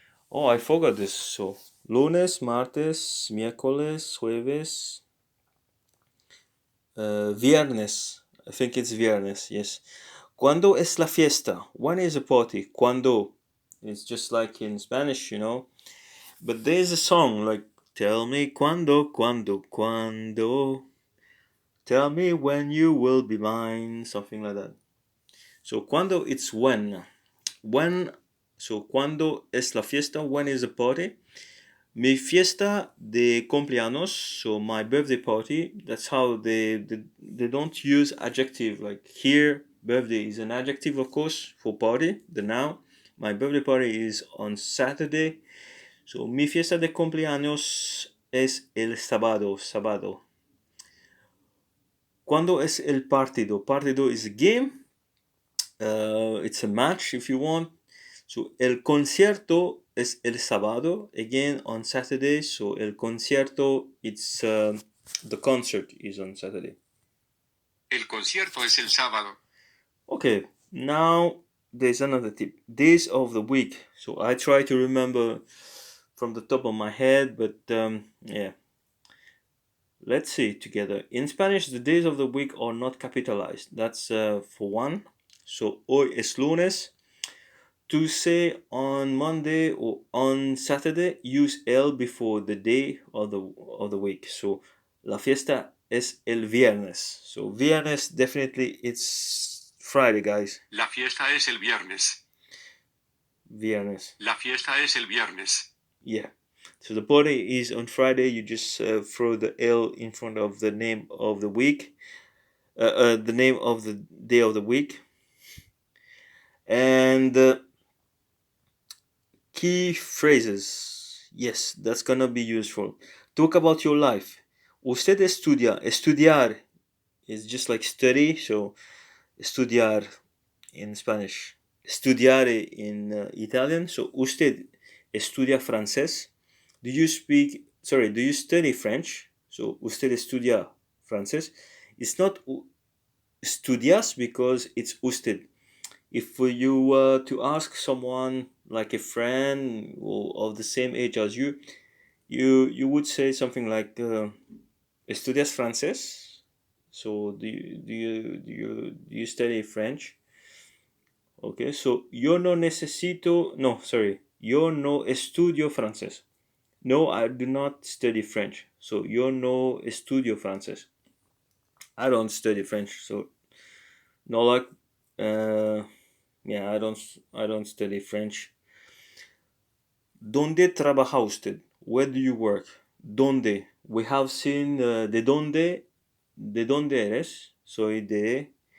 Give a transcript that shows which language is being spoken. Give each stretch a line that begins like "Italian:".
English: Oh, I forgot this. So
Spanish: lunes, martes, miércoles, jueves, viernes.
English: I think it's viernes, yes.
Spanish: ¿Cuándo es la fiesta?
English: When is a party? ¿Cuándo? It's just like in Spanish, you know. But there's a song like, tell me
Spanish: cuándo, cuándo, cuándo.
English: Tell me when you will be mine, something like that. So cuándo, it's when. When, so
Spanish: cuándo es la fiesta?
English: When is the party?
Spanish: Mi fiesta de cumpleaños,
English: so my birthday party. That's how they don't use adjective. Like here, birthday is an adjective, of course, for party, the noun. My birthday party is on Saturday.
Spanish: So mi fiesta de cumpleaños es el sábado. ¿Cuándo es el partido?
English: Partido is a game. It's a match if you want.
Spanish: So el concierto es el sábado,
English: again on Saturday. So el concierto, it's the concert is on Saturday.
Spanish: El concierto es el sábado.
English: Okay, now there's another tip. Days of the week. So I try to remember from the top of my head, but yeah. Let's see together. In Spanish, the days of the week are not capitalized. That's for one. So
Spanish: hoy es lunes.
English: To say on Monday or on Saturday, use el before the day of the week.
Spanish: So la fiesta es el viernes.
English: So viernes, definitely it's Friday, guys.
Spanish: La fiesta es el viernes. Viernes. La fiesta es el viernes.
English: Yeah. So the party is on Friday. You just throw the L in front of the name of the week, the name of the day of the week, and key phrases. Yes, that's gonna be useful. Talk about your life.
Spanish: Usted estudia.
English: Estudiar is just like study. So estudiar in Spanish. Studiare in Italian. So
Spanish: usted estudia francés.
English: Do you study French?
Spanish: So usted estudia francés.
English: It's not estudias because it's usted. If you were to ask someone like a friend or of the same age as you, you would say something like
Spanish: estudias francés?
English: So do you study French?
Spanish: Okay, so yo no necesito, no, sorry, yo no estudio francés.
English: No, I do not study French. So
Spanish: yo no estudio francés.
English: I don't study French. So no, like, uh, yeah, I don't study French.
Spanish: ¿Dónde trabaja usted?
English: Where do you work?
Spanish: ¿Dónde?
English: We have seen
Spanish: de dónde eres? Soy de.